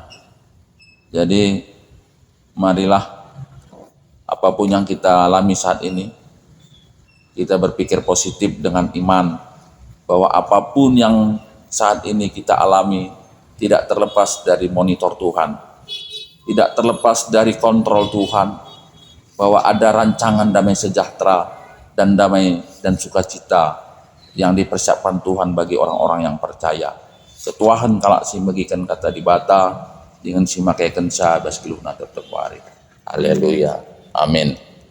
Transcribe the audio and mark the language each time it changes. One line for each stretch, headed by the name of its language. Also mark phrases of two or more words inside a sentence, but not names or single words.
Indonesian: Jadi marilah apapun yang kita alami saat ini, kita berpikir positif dengan iman bahwa apapun yang saat ini kita alami tidak terlepas dari monitor Tuhan, tidak terlepas dari kontrol Tuhan, bahwa ada rancangan damai sejahtera dan damai dan sukacita yang dipersiapkan Tuhan bagi orang-orang yang percaya.
Batak Karo: Ketuahan kalak si megikan kata di bata dengan si makai kensa bas kiluh na terkuari.
Indonesian: Haleluya. Amin.